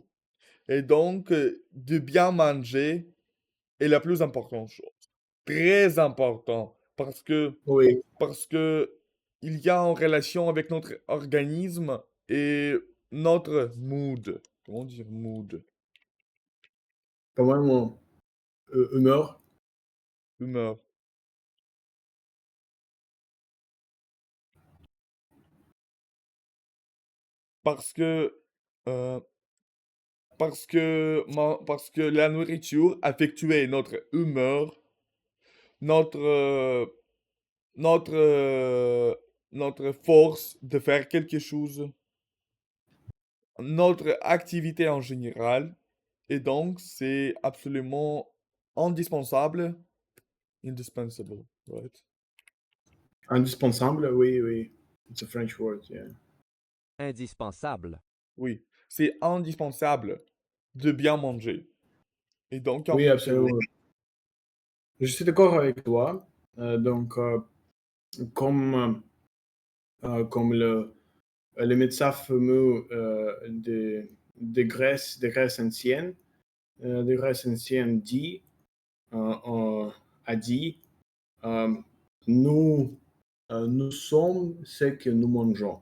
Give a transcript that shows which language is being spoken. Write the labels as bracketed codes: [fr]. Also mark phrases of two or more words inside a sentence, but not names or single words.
[fr] Et donc, de bien manger est la plus importante chose. Très important oui. parce que il y a en relation avec notre organisme et notre mood. Comment dire mood? По-моему, humeur. Humeur. Parce que, euh, parce que la nourriture affectuait notre humeur, notre, notre, notre force de faire quelque chose, notre activité en général. Et donc, c'est absolument indispensable. Indispensable, right? Indispensable, oui, oui. [en] It's a French word, yeah. [fr] Indispensable. Oui, c'est indispensable de bien manger. Et donc, Oui, absolument. Je suis d'accord avec toi. Donc, comme, comme le médecin fameux des graisses anciennes, des graisses anciennes a dit, euh, nous, nous sommes ce que nous mangeons.